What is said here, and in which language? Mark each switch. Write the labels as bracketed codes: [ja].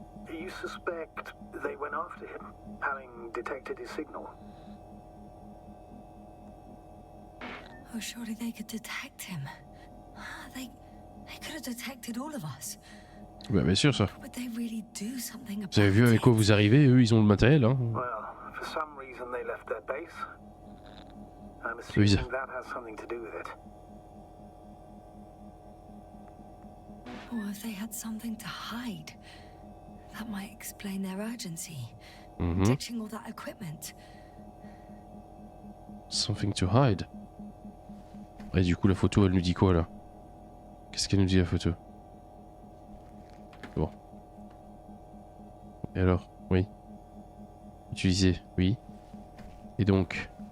[en] You suspect they went after him, having detected his signal? Oh, surely they could detect him. They could have detected all of us. [fr] Bah, bien sûr, ça. [en] Would they really do something about [fr] Vous avez vu avec quoi vous arrivez, eux ils ont le matériel, hein. [en] Well, for some reason they left their base. I'm [fr] Oui, [en] assuming that has something to do with it. Or if they had something to hide. That might explain their urgency. Ditching all that equipment. Something to hide. [fr] Et du coup, la photo, elle nous dit quoi là? Qu'est-ce qu'elle nous dit la photo? Bon. Et alors? Oui. Utiliser, oui. Et donc?